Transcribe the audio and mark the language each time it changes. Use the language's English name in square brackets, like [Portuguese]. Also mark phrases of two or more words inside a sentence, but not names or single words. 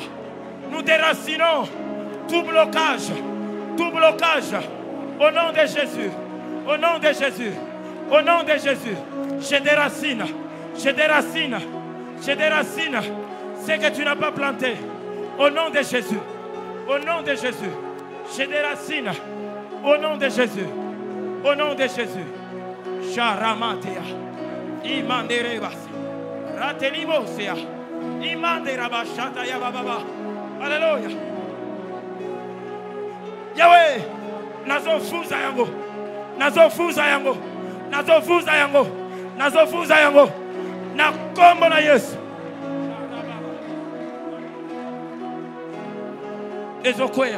[French] Nous déracinons tout blocage, au nom de Jésus, au nom de Jésus, au nom de Jésus. Je déracine, je déracine, je déracine ce que tu n'as pas planté. Au nom de Jésus, au nom de Jésus, je déracine. Au nom de Jésus. Au nom de Jésus. Charamatea. Imanderebas. Ratelimosea. Imanderabashata yababa. [Lingala] Alléluia. Yahweh. Nazofuza yango. Nazofuza yango. Nazofuza yango. Nazofuza yango. Na kombo na Yesu. Ezokwea.